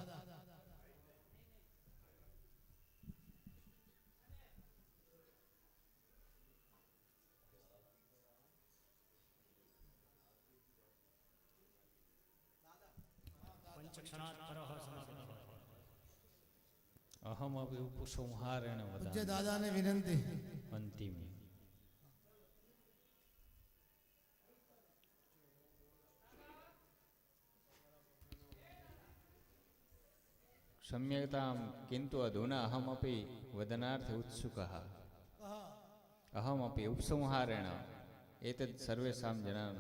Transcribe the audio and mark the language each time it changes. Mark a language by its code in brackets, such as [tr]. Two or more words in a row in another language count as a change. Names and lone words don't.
[sa] पंचक्षणात् परः सनातनः. अहमपि उपसंहारेण [gu] પૂજ્ય [sa] વદામિ [gu] દાદાને વિનંતી. [sa] અંતિમે. सम्यक्तां किन्तु अधुना अहमपि वदनार्थे उत्सुकः. अहमपि उपसंहारेण एतत् सर्वेषां जनानां